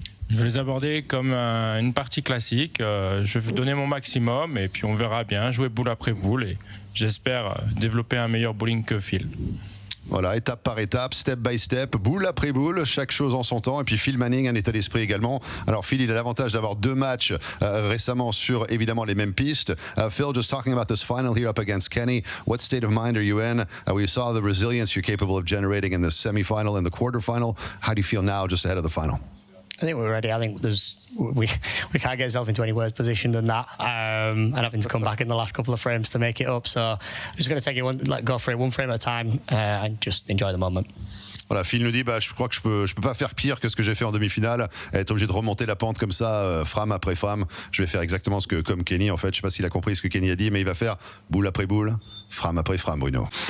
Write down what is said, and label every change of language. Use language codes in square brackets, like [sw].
[fr] Je vais les aborder comme une partie classique. Je vais donner mon maximum et puis on verra bien, jouer boule après boule et j'espère développer un meilleur bowling que Phil. Voilà, étape par étape, [en] step by step, [fr] boule après boule, chaque chose en son temps. Et puis Phil Manning, un état d'esprit également. Alors Phil, il a l'avantage d'avoir 2 matchs récemment sur évidemment les mêmes pistes. [en] Phil, just talking about this final here up against Kenny, what state of mind are you in? We saw the resilience you're capable of generating in the semi-final and the quarter-final. How do you feel now just ahead of the final? I think we're ready. I think we can't get ourselves into any worse position than that, and having to come back in the last couple of frames to make it up. So I'm just going to take it go for it one frame at a time and just enjoy the moment. [fr] Voilà, Phil nous dit, je crois que je peux pas faire pire que ce que j'ai fait en demi-finale, être obligé de remonter la pente comme ça, frame après frame. Je vais faire exactement ce que, comme Kenny en fait, je sais pas s'il a compris ce que Kenny a dit, mais il va faire boule après boule, frame après frame, Bruno.